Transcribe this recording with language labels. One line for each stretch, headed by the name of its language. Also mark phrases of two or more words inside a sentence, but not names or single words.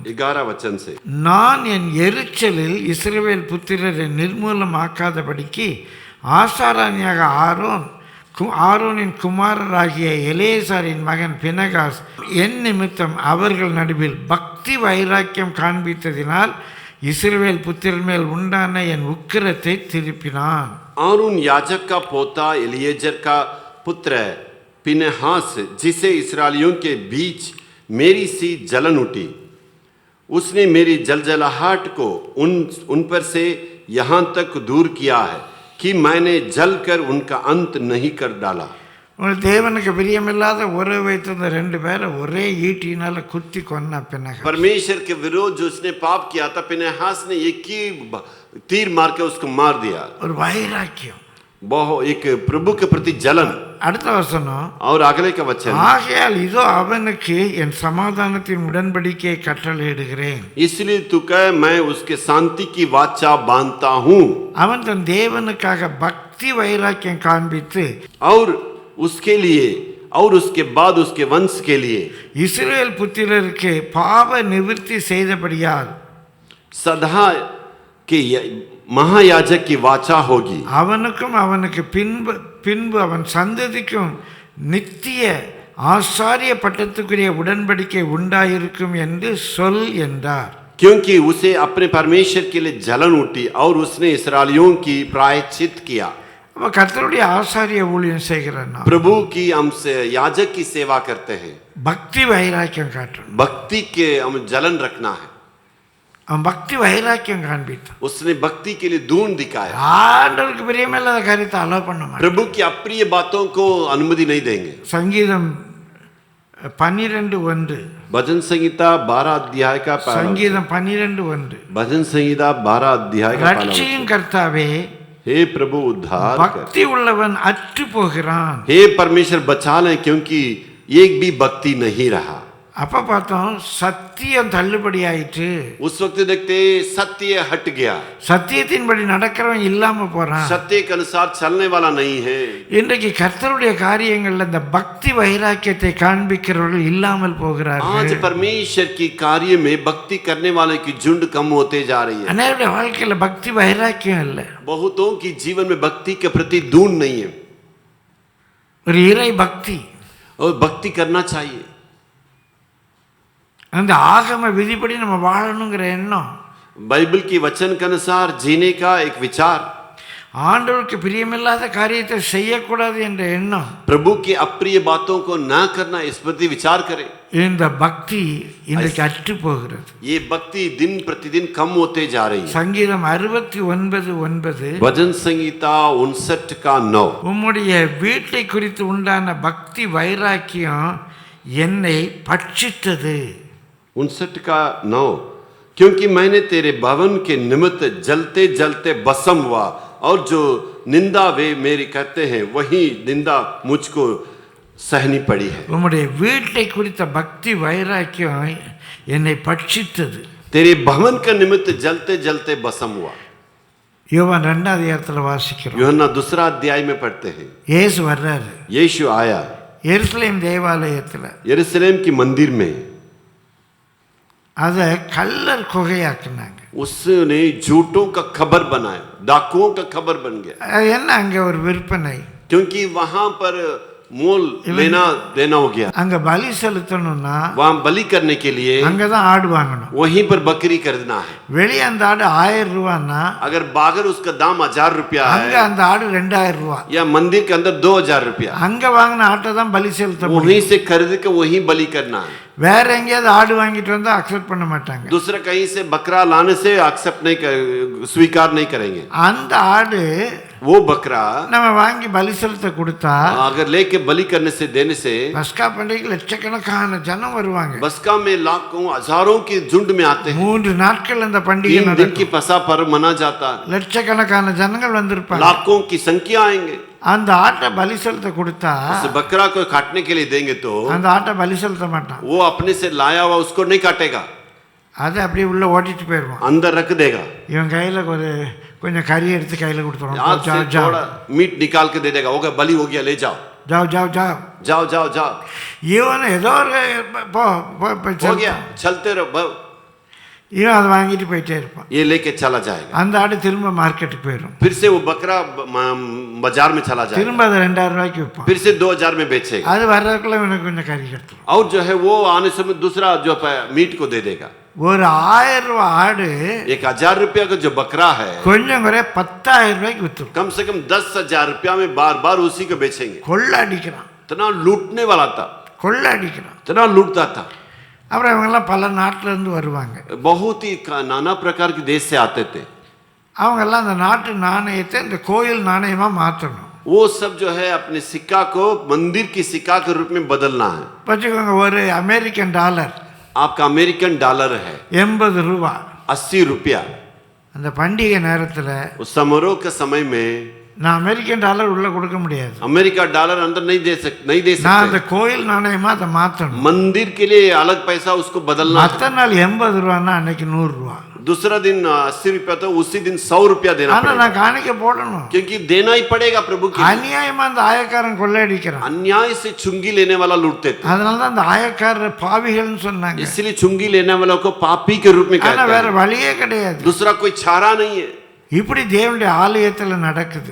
Hindi: 11 वचन से,
Tamil: நான் என் எரிச்சலில் இஸ்ரவேல் புத்திரரை நிர்மூலமாக்காதபடிக்கு ஆசாராணியாக ஆரோனின் குமாரராகிய எலேசாரின் மகன் பினகாஸ் என் நிமித்தம் அவர்கள் நடுவில் பக்தி வைராக்கியம் காண்பித்ததினால் இஸ்ரவேல் புத்திரன் மேல் உண்டான என் உக்கிரத்தை திருப்பினான்.
Hindi: आरून याजक का पोता एलिएजर का पुत्र पिनहास, जिसे इस्राएलियों के बीच मेरी सी जलन उठी, उसने मेरी जलजलाहट को उन पर से यहाँ तक दूर किया है कि मैंने जलकर उनका अंत नहीं कर डाला।
Tamil: தேவனுக்கு பிரியமில்லாத உறவு வைத்திருந்த 2 பேரை ஒரே ஈட்டினால குத்தி கொன்ன பினகாஸ்.
Hindi: परमेश्वर के विरोध जो उसने पाप किया था, पिनहास ने एक ही तीर मार के उसको मार दिया।
Tamil: ஒரு வைராக்கியம்,
Hindi: बहुत एक प्रभु के प्रति जलन,
Tamil: அடுத்த வசனம்,
Hindi: और अगले का वचन,
Tamil: ஆகையால் இதோ அவனுக்கு என் சமாதானத்தின் உடன்படிக்கையை கட்டளையிடுகிறேன்.
Hindi: इसलिए तू कह मैं उसके शांति की वाचा बांधता हूँ,
Tamil: அவன் தன் தேவனுக்காக பக்தி வைராக்கியம் காண்பித்து
Hindi: और उसके लिए और उसके बाद उसके वंश के लिए
Tamil: இஸ்ரவேல் புத்திரருக்கு பாவ நிவிர்த்தி செய்தபடியால்
Hindi: सदा के महायाजक की वाचा होगी,
Tamil: அவனுக்கும் அவனுக்கு பின்பு அவன் சந்ததிக்கும் நித்திய ஆசாரிய பட்டத்துக்குரிய உடன்படிக்கை உண்டாயிருக்கும் என்று சொல் என்றார்.
Hindi: क्योंकि उसे अपने परमेश्वर के लिए जलन उठी और उसने इस्राएलियों की प्रायश्चित किया.
Tamil: அப்ப கர்த்தருடைய ஆசாரிய ஊழியம் செய்கிறான்,
Hindi: प्रभु की हम से याजक की सेवा करते हैं,
Tamil: பக்தி வைராக்கியம் காட்டணும்.
Hindi: भक्ति के हम जलन रखना है.
Tamil: அவன் பக்தி வைராக்கியம் காண்பித்தான்.
Hindi: उसने भक्ति के लिए दून दिखाया.
Tamil: ஆண்டவருக்கு பிரியமில்லாத காரியத்தை அலோ பண்ண மாட்டான்.
Hindi: प्रभु की अप्रिय बातों को अनुमति नहीं देंगे.
Tamil: சங்கீதம் 12:1,
Hindi: भजन संहिता 12 अध्याय का पहला,
Tamil: சங்கீதம் 12:1,
Hindi: भजन संहिता 12 अध्याय का पहला
Tamil: ரட்சியும்
Hindi: वचन.
Tamil: கர்த்தாவே,
Hindi: हे प्रभु उद्धार कर.
Tamil: பக்தி உள்ளவன் அற்று போகிறான்.
Hindi: हे परमेश्वर बचा लें, क्योंकि एक भी भक्ति नहीं रहा.
Tamil: அப்ப பார்த்தோம் சத்தியம் தள்ளுபடி ஆயிற்று.
Hindi: उस वक्त देखते सत्य हट गया,
Tamil: சத்தியத்தின்படி நடக்கிறவன் இல்லாம போறான்.
Hindi: सत्य के अनुसार चलने वाला नहीं है.
Tamil: இன்றைக்கு கர்த்தருடைய காரியங்கள்ல இந்த பக்தி வைராக்கியத்தை காண்பிக்கிறவர்கள் இல்லாமல்
Hindi: आज
Tamil: போகிறார்கள்.
Hindi: परमेश्वर की कार्य में भक्ति करने वाले की झुंड कम होते जा रही है.
Tamil: அநேகருடைய வாழ்க்கையில பக்தி வைராக்கியம் இல்லை.
Hindi: बहुतों की जीवन में भक्ति के प्रति दून नहीं है,
Tamil: ஒரு இறை பக்தி,
Hindi: और भक्ति करना चाहिए.
Tamil: அந்த ஆகம விதிப்படி நம்ம வாழணுங்கிற எண்ணம்,
Hindi: बाइबल की वचन के अनुसार जीने का एक विचार,
Tamil: ஆண்டவருக்கு பிரியமில்லாத காரியத்தை செய்யக்கூடாது என்ற எண்ணம்,
Hindi: प्रभु की अप्रिय बातों को ना करना, इस प्रति विचार करें.
Tamil: இந்த பக்தி இன்றைக்கு அற்று போகிறது.
Hindi: ये भक्ति दिन प्रतिदिन कम होते जा रही है.
Tamil: சங்கீதம் 69:9,
Hindi: भजन संहिता 59 का 9,
Tamil: உம்முடைய வீட்டை குறித்து உண்டான பக்தி வைராக்கியம் என்னை பட்சித்தது.
Hindi: 59 का 9, क्योंकि मैंने तेरे भवन के निमित्त जलते जलते भस्म हुआ, और जो निंदा वे मेरी कहते हैं वही निंदा मुझको सहनी पड़ी है.
Tamil: உம்முடைய வீட்டை குறித்த பக்தி வைராக்கியம் என்னை பட்சித்தது.
Hindi: तेरे भवन का निमित्त जलते जलते भस्म हुआ.
Tamil: யோவான் 2 அதிகாரத்தில் வாசிக்கிறோம்.
Hindi: यूहन्ना 2 अध्याय में पढ़ते हैं,
Tamil: இயேசு வர்றாரு
Hindi: यीशु आया
Tamil: எருசலேம் தேவாலயத்துல.
Hindi: यरूशलेम की मंदिर में,
Tamil: அதை கல்லர் குகையாக்குனாங்க.
Hindi: उसने झूठों का खबर बनाया, डाकुओं का खबर बन गया.
Tamil: அது என்ன, அங்க ஒரு விற்பனை,
Hindi: क्योंकि वहां पर मोल लेना देना हो गया.
Tamil: அங்க பலி செலுத்தணும்னா
Hindi: वहां बलि करने के लिए
Tamil: அங்கதான் ஆடு வாங்கணும்.
Hindi: वहीं पर बकरी खरीदना है.
Tamil: வெளியே அந்த ஆடு 1000 ரூபான்னா
Hindi: अगर बागर उसका दाम 1000 रुपया
Tamil: அங்க
Hindi: है,
Tamil: அந்த ஆடு 2000 ரூபா.
Hindi: या मंदिर के अंदर 2000 रुपया,
Tamil: அங்க வாங்கின ஆட்டை தான் பலி செலுத்த முடியும்.
Hindi: वहीं से खरीद के वहीं बलि करना है.
Tamil: வேற எங்கேயாவது ஆடு வாங்கிட்டு வந்தா அக்செப்ட் பண்ண மாட்டாங்க.
Hindi: दूसरा कहीं से बकरा लाने से एक्सेप्ट नहीं स्वीकार नहीं करेंगे.
Tamil: அந்த ஆடு
Hindi: वो बकरा
Tamil: நம்ம வாங்கி பலி செலுத்த கொடுத்தா
Hindi: अगर लेके बलि करने से देने से
Tamil: பஸ்கா பண்டிகைக்கு லட்சக்கணக்கான ஜனம் வருவாங்க.
Hindi: बसका में लाखों हजारों की झुंड में आते हैं.
Tamil: 3 नाட்கள் அந்த பண்டிகை
Hindi: 3 दिन
Tamil: நடக்கும்.
Hindi: की पसा पर्व मना जाता है.
Tamil: லட்சக்கணக்கான ஜனங்கள் வந்திருப்பாங்க.
Hindi: लाखों की संख्या आएंगे.
Tamil: அந்த ஆட்டை பலி செலுத்த கொடுத்தா
Hindi: उस बकरा को काटने के लिए देंगे तो
Tamil: அந்த ஆட்டை பலி செலுத்த மாட்டான்.
Hindi: वो अपने से लाया हुआ उसको नहीं काटेगा,
Tamil: அதை அப்படியே உள்ள ஓட்டிட்டு போயிடுவான்.
Hindi: अंदर रख देगा.
Tamil: இவன் கையில கொஞ்சம் கறி எடுத்து கையில கொடுத்துருவான்.
Hindi: हाथ से थोड़ा मीट निकाल के दे देगा, होगा बलि हो गया, ले जाओ जाओ जाओ जाओ जाओ जाओ जाओ,
Tamil: இவன் ஏதோ ஒரு போ
Hindi: हो गया, चलते रहो.
Tamil: இவன் அதை வாங்கிட்டு போயிட்டே இருப்பான்.
Hindi: ये लेके चला जाएगा.
Tamil: அந்த ஆடு திரும்ப மார்க்கெட்டுக்கு போயிடும்.
Hindi: फिर से वो बकरा बाजार में चला जाएगा,
Tamil: திரும்ப அதை 2000 ரூபாய்க்கு விற்பான்.
Hindi: फिर से 2000 में बेचेगा.
Tamil: அது வர்றதுக்குள்ள இவனுக்கு கொஞ்சம் கறி எடுத்துரும்.
Hindi: और जो है वो आने समय दूसरा जो मीट को दे देगा.
Tamil: ஒரு 1000 ரூபாய் ஆடு
Hindi: 1000 रुपया का जो बकरा है
Tamil: கொஞ்சம் குறைய 10000 ரூபாய்க்கு வித்துரும்.
Hindi: कम से कम 10,000 रुपया में बार बार उसी को बेचेंगे.
Tamil: கொள்ள அடிக்கிறான்,
Hindi: इतना लूटने वाला था,
Tamil: கொள்ள அடிக்கிறான்.
Hindi: इतना लूटता था.
Tamil: அப்புறம் இவங்கெல்லாம் பல நாட்டில இருந்து வருவாங்க.
Hindi: बहुत ही नाना प्रकार के देश से आते थे.
Tamil: அவங்கெல்லாம் அந்த நாட்டு நாணயத்தை இந்த கோயில் நாணயமா மாற்றணும்.
Hindi: वो सब जो है अपने सिक्का को मंदिर की सिक्का के रूप में बदलना है.
Tamil: வச்சுக்கோங்க, ஒரு
English: American dollar
Hindi: आपका
English: American dollar
Hindi: है
Tamil: 80 ரூபாய்.
Hindi: 80 रुपया.
Tamil: அந்த பண்டிகை நேரத்தில்
Hindi: उस समारोह के समय में
Tamil: நான்
English: American dollar
Tamil: உள்ள கொடுக்க முடியாது.
English: America dollar
Hindi: अंदर नहीं दे
Tamil: நான் அந்த
Hindi: सकते.
Tamil: கோயில் நாணயமா அதை மாற்றணும்.
Hindi: मंदिर के लिए अलग पैसा उसको बदलना.
Tamil: மற்ற நாள் 80 ரூபான்னா அன்னைக்கு 100 ரூபா.
Hindi: दूसरा दिन 80 रुपया तो उसी दिन 100 रुपया देना
Tamil: ஆனா
Hindi: पड़ेगा,
Tamil: நான் காணிக்க போடணும்.
Hindi: क्योंकि देना ही पड़ेगा प्रभु के लिए.
Tamil: அநியாயமா அந்த ஆயக்காரன் கொள்ளையடிக்கிறான்.
Hindi: अन्याय से चुंगी लेने वाला लूटते थे,
Tamil: அதனால தான் அந்த ஆயக்காரர் பாவிகள்னு சொன்னாங்க.
Hindi: इसलिए चुंगी लेने वालों को पापी के रूप में
Tamil: ஆனா
Hindi: कहते
Tamil: வேற
Hindi: हैं.
Tamil: வழியே கிடையாது.
Hindi: दूसरा कोई चारा नहीं है.
Tamil: இப்படி தேவனுடைய ஆலயத்துல நடக்குது.